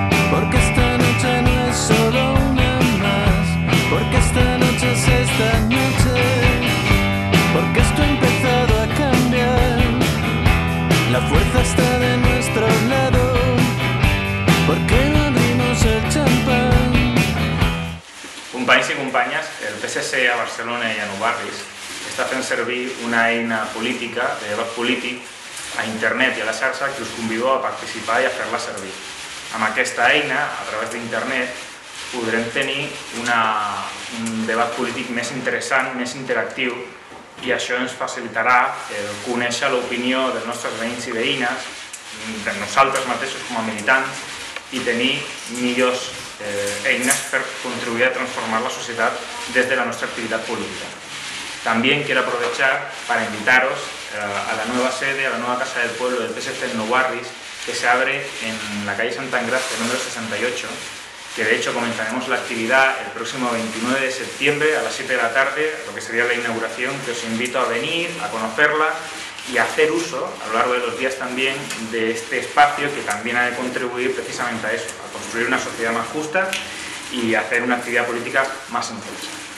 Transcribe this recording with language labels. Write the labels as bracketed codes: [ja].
[es] Porque esta noche no es solo una más, porque esta noche es esta noche. Porque esto ha empezado a cambiar, la fuerza está de nuestro lado. Porque no abrimos el champán. [ca] Companys i companyes, el PSC a Barcelona i a Nou Barris està fent servir una eina política, de debat polític, a internet i a la xarxa que us convido a participar i a fer-la servir. Amb aquesta eina, a través d'internet, podrem tenir un debat polític més interessant, més interactiu, i això ens facilitarà conèixer l'opinió dels nostres veïns i veïnes, de nosaltres mateixos com a militants, i tenir millors eines per contribuir a transformar [es] la sociedad desde la nuestra actividad política. También quiero aprovechar para invitaros a la nueva sede, a la nueva Casa del Pueblo del PSC en Nou Barris, que se abre en la calle Santa Engracia, número 68, que de hecho comenzaremos la actividad el próximo 29 de septiembre a las 7 de la tarde, lo que sería la inauguración, que os invito a venir, a conocerla y a hacer uso a lo largo de los días también de este espacio que también ha de contribuir precisamente a eso, a construir una sociedad más justa y a hacer una actividad política más intensa.